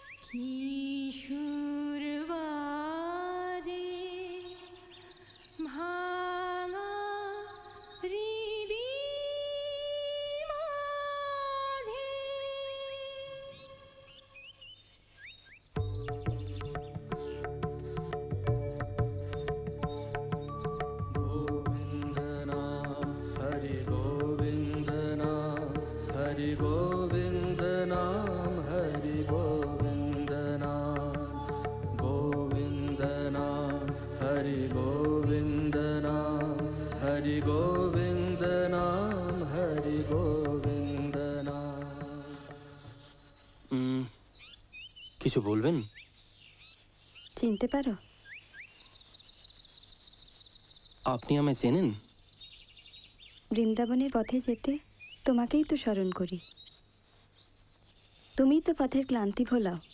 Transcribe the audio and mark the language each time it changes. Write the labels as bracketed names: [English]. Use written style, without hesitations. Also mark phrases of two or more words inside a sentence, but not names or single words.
[Bangla] কিশোর বাজে ভাঙা হৃদি মাঝে। [Sanskrit] गोविंद नाम हरि गोविंद नाम हरि गोविंद नाम हरि गोविंद नाम गोविंद नाम हरि गोविंद नाम हरि गोविंद नाम हरि गोविंद नाम। [Bangla] কিছু বলবেন? চিনতে পারো? আপনি আমায় চেনেন? বৃন্দাবনের পথে যেতে তোমাকেই তো স্মরণ করি। তুমিই তো পথের ক্লান্তি ভোলাও।